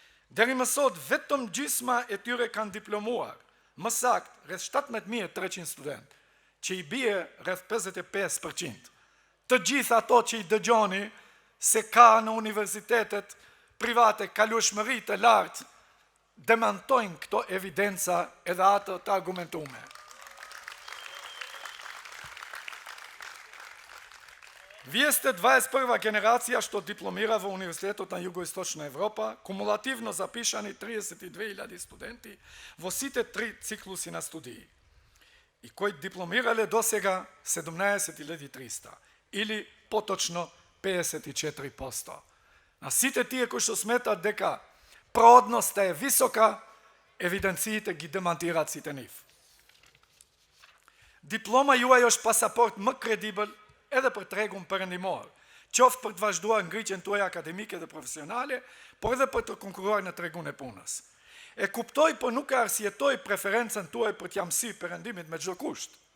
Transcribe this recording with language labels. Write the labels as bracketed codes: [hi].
[sq] Deri më sot, vetëm gjysma e tyre kanë diplomuar, më saktë rreth 17.300 student, që i bie rreth 55%. Të gjithë ato që i dëgjoni se ka në universitetet private kalueshmëri të lartë, demantojnë këto evidenca edhe ato të argumentume. [mk] Вие 21 генерация што дипломира во Универзитетот на Југоисточна Европа, кумулативно запишани 32.000 студенти во сите 3 циклуси на студии, и кои дипломирале досега 17.300, или поточно 54%. На сите тие кои што сметат дека продноста е висока, евиденциите ги демантираат сите нив. [sq] Диплома juaj është pasaport më kredibël edhe për tregun perëndimor, qoftë për të vazhduar ngritjen tuaj akademike dhe profesionale, por edhe për të konkurruar në tregun e punës. E kuptoj, por nuk e arsjetoj preferencën tuaj për t'ja mësi perëndimit me çdo kusht.